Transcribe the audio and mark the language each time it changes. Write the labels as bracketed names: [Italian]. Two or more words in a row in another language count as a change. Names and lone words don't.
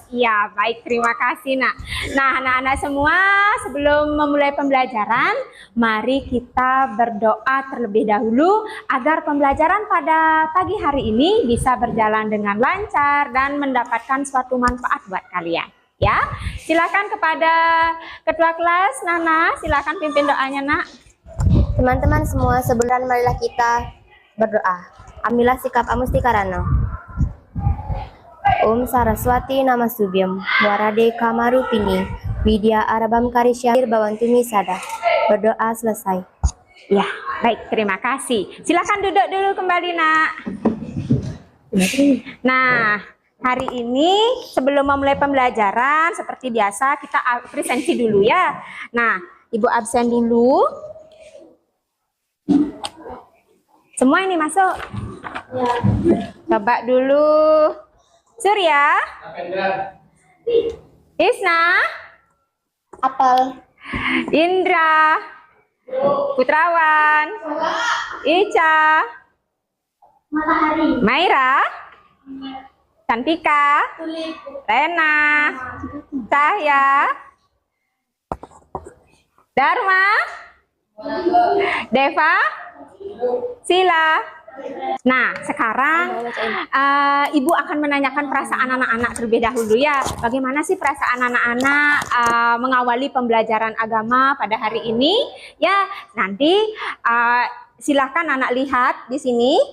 [Indonesian] Ya, baik, terima kasih nak. Nah, anak-anak semua, sebelum memulai pembelajaran, mari kita berdoa terlebih dahulu agar pembelajaran pada pagi hari ini bisa berjalan dengan lancar dan mendapatkan suatu manfaat buat kalian. Ya, silakan kepada ketua kelas Nana, silakan pimpin doanya nak. Teman-teman semua, sebelum marilah kita berdoa. Ambillah sikap amustikarana. [Sanskrit] Om Saraswati Namastubhyam Warade Kamarupini Widya Arabam Karisyahir Bawantumi Sada. [Indonesian] Berdoa selesai. Ya, baik, terima kasih. Silakan duduk dulu kembali nak. Nah, hari ini sebelum memulai pembelajaran seperti biasa kita presensi dulu ya. Nah, ibu absen dulu. Semua ini masuk. Ya. Coba dulu. Surya. Isna. Apal. Indra. Putrawan. Ica. Matahari. Maira. Cantika. Rena. Cahya. Dharma. Deva. Sila. Nah, sekarang ibu akan menanyakan perasaan anak-anak terlebih dahulu ya. Bagaimana sih perasaan anak-anak mengawali pembelajaran agama pada hari ini? Ya, nanti silakan anak lihat di sini.